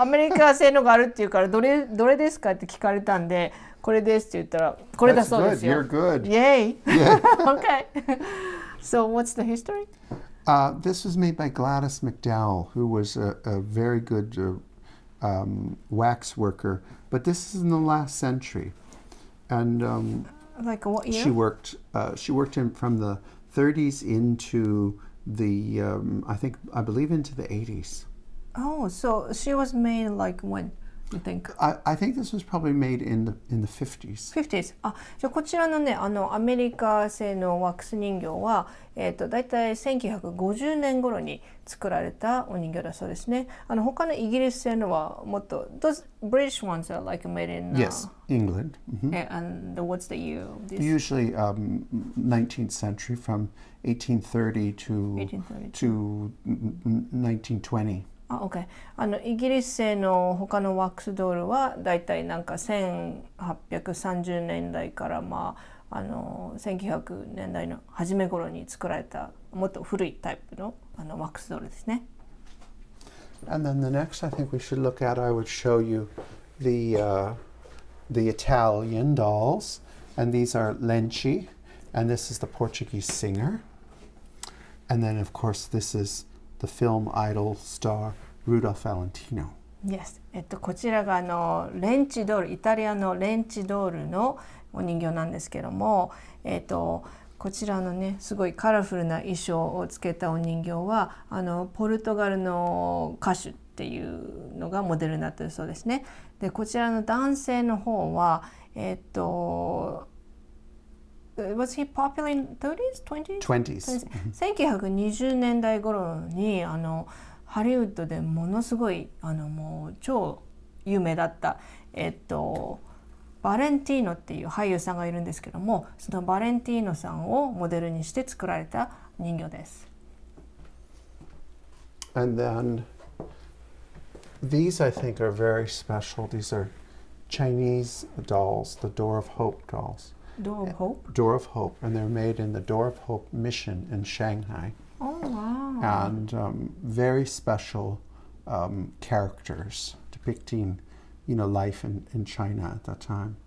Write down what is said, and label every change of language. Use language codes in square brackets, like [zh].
[ja] アメリカ製のがあるっていうから、どれですかって聞かれたんで、これですって言ったら、これだそうですよ。 [en] You're good. Yay! Yeah. Okay. So what's the history? This was made by Gladys McDowell, who was a very good wax worker, but this is in the last century. And Like what year? she worked from the 30s into I believe into the 80s. Oh, so she was made like when? you think? I think this was probably made in the 50s. 50s。 [ja] じゃあこちらのね、アメリカ製のワックス人形は、だいたい1950年頃に作られたお人形だそうですね。他のイギリス製のはもっと、 [en] those British ones are like made in Yes, England. and what's the year of this? Usually 19th century from 1830 to 1920. OK。 [ja] イギリス製の他のワックスドールはだいたいなんか1830年代から1900年代の初め頃に作られたもっと古いタイプのワックスドールですね。 [en] And then the next I think we should look at, I would show you the Italian dolls, and these are Lenci, and this is the Portuguese singer, and then of course this is the film idol star Rudolph Valentino. Yes. [ja] こちらがレンチドール、イタリアのレンチドールのお人形なんですけども、こちらのねすごいカラフルな衣装をつけたお人形はポルトガルの歌手っていうのがモデルになっているそうですね。でこちらの男性の方は [en] Was he popular in 30s? 20s? 20s. [ja] 1920年代頃にハリウッドでものすごいもう超有名だったバレンティーノっていう俳優さんがいるんですけども、そのバレンティーノさんをモデルにして作られた人形です。 [en] And then these I think are very special. These are Chinese dolls, the Door of Hope dolls. Door of Hope? Door of Hope, and they're made in the Door of Hope mission in Shanghai. Oh, wow. And very special characters depicting, life in China at that time.